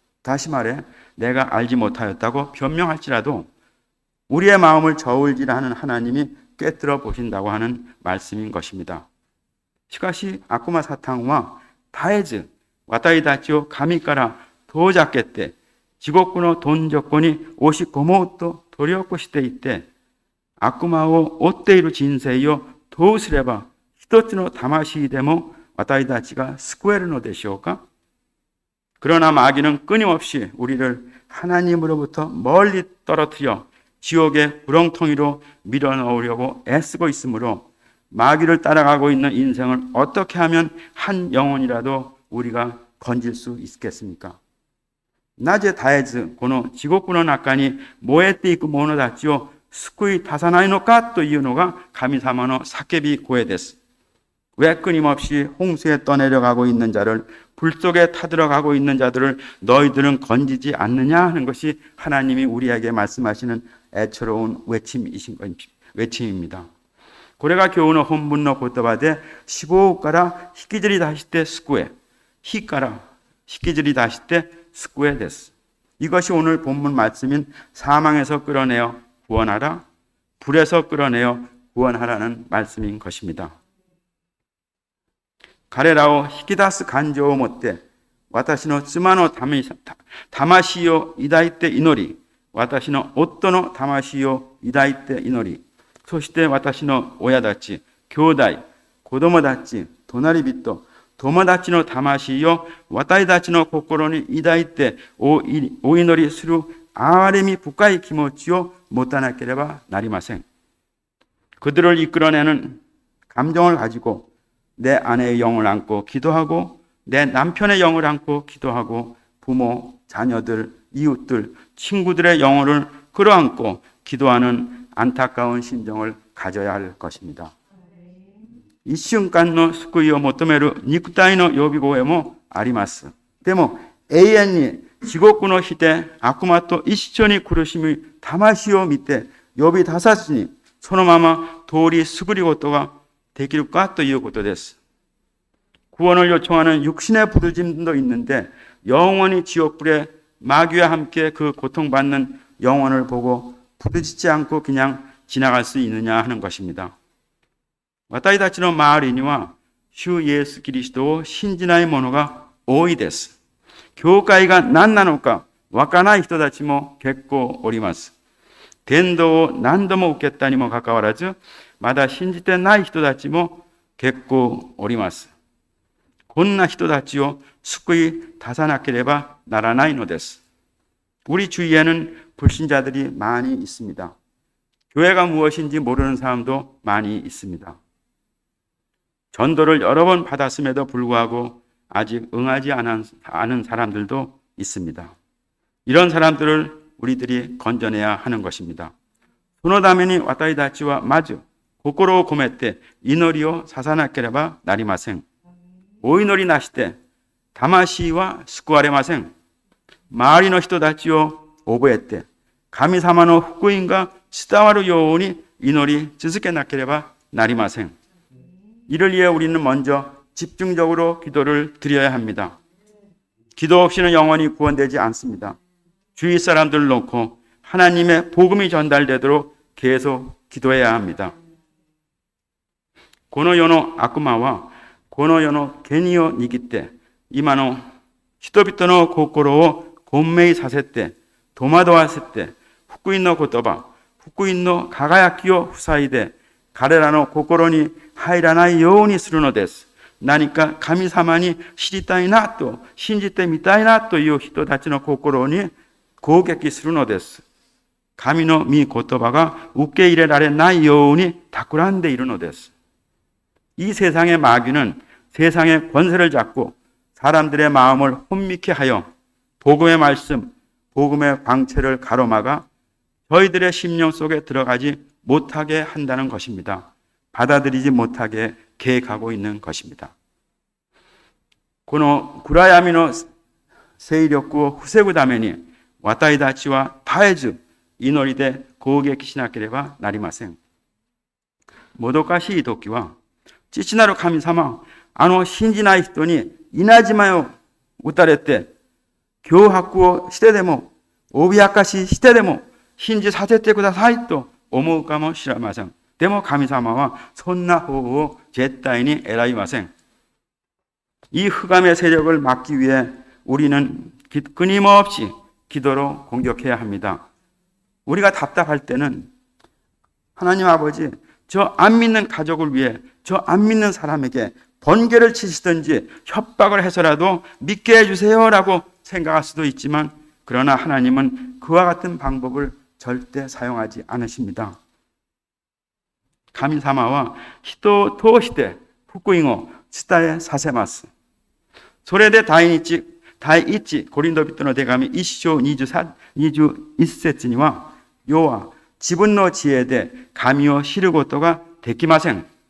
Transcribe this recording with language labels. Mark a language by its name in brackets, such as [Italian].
[Korean] 다시 말해 내가 알지 못하였다고 변명할지라도 우리의 마음을 저울질하는 하나님이 꿰뚫어 보신다고 하는 말씀인 것입니다. [Japanese] しかし悪魔サタンは絶えず私たちを神から遠ざけて地獄のどん底に押し込もうと努力していて悪魔を追っている人生をどうすれば一つの魂でも私たちが救えるのでしょうか? [Korean] 그러나 마귀는 끊임없이 우리를 하나님으로부터 멀리 떨어뜨려 지옥의 구렁텅이로 밀어넣으려고 애쓰고 있으므로 마귀를 따라가고 있는 인생을 어떻게 하면 한 영혼이라도 우리가 건질 수 있겠습니까? [Japanese] なぜ絶えずこの地獄の中に燃えていく者たちを救い出さないのかというのが神様の叫び声です。 [Korean] 왜 끊임없이 홍수에 떠내려가고 있는 자를 불 속에 타들어가고 있는 자들을 너희들은 건지지 않느냐 하는 것이 하나님이 우리에게 말씀하시는 애처로운 외침입니다. [Japanese] これが今日の本文の言葉で死亡から引きずり出して救え、火から引きずり出して救えです。 [Korean] 이것이 오늘 본문 말씀인 사망에서 끌어내어 구원하라, 불에서 끌어내어 구원하라는 말씀인 것입니다. [Japanese] 彼らを引き出す感情を持って私の妻の魂を抱いて祈り私の夫の魂を抱いて祈りそして私の親たち、兄弟、子供たち、隣人、友達の魂を私たちの心に抱いてお祈りする憐れみ深い気持ちを持たなければなりません。 [Korean] 그들을 이끌어내는 감정을 가지고 내 아내의 영을 안고 기도하고 내 남편의 영을 안고 기도하고 부모, 자녀들, 이웃들, 친구들의 영혼을 끌어안고 기도하는 안타까운 심정을 가져야 할 것입니다. [Japanese] 一瞬間の救いを求める肉体の呼び声もあります。でも永遠に地獄の火で悪魔と一緒に苦しみ魂を見て呼び出さずにそのまま通り過ぎることができるかということです。 [Korean] 구원을 요청하는 육신의 부르짐도 있는데 영원히 지옥불에 마귀와 함께 그 고통받는 영혼을 보고 부르짖지 않고 그냥 지나갈 수 있느냐 하는 것입니다. [Japanese] 私たちの周りには主イエスキリストを信じない者が多いです。教会が何なのかわからない人たちも結構おります。伝道を何度も受けたにもかかわらずまだ信じてない人たちも結構おります。こんな人たちを救い出さなければならないのです。 [Korean] 우리 주위에는 불신자들이 많이 있습니다. 교회가 무엇인지 모르는 사람도 많이 있습니다. 전도를 여러 번 받았음에도 불구하고 아직 응하지 않은 사람들도 있습니다. 이런 사람들을 우리들이 건져내야 하는 것입니다. [Japanese] そのために私たちはまず心を込めて祈りをささなければなりません。お祈りなしで魂は救われません。周りの人たちを覚えて神様の福音が伝わるように祈り続けなければなりません。 [Korean] 이를 위해 우리는 먼저 집중적으로 기도를 드려야 합니다. 기도 없이는 영원히 구원되지 않습니다. 주위 사람들을 놓고 하나님의 복음이 전달되도록 계속 기도해야 합니다. [Japanese] この世の悪魔はこの世の権威を握って今の人々の心を混迷させて戸惑わせて福音の言葉、福音の輝きを塞いで彼らの心に入らないようにするのです。何か神様に知りたいなと信じてみたいなという人たちの心に攻撃するのです。神の御言葉が受け入れられないように企んでいるのです。 [Korean] 이 세상의 마귀는 세상의 권세를 잡고 사람들의 마음을 혼미케 하여 복음의 말씀, 복음의 광채를 가로막아 저희들의 심령 속에 들어가지 못하게 한다는 것입니다. 받아들이지 못하게 계획하고 있는 것입니다. [Japanese] この暗闇の勢力を防ぐために私たちは絶えず祈りで攻撃しなければなりません。もどかしい時は父なる神様、信じない人に稲妻を打たれて脅迫をしてでも脅かししてでも信じさせてくださいと思うかもしれません。でも神様はそんな方法を絶対に選びません。 [Korean] 이 흑암의 세력을 막기 위해 우리는 끊임없이 기도로 공격해야 합니다. 우리가 답답할 때는 하나님 아버지, 저 안 믿는 가족을 위해 저 안 믿는 사람에게 번개를 치시든지 협박을 해서라도 믿게 해주세요라고 생각할 수도 있지만 그러나 하나님은 그와 같은 방법을 절대 사용하지 않으십니다. [Japanese] 神様は人を通して福音を伝えさせます。それで第一コリント人の手紙1章21節には世は自分の知恵で神を知ることができません。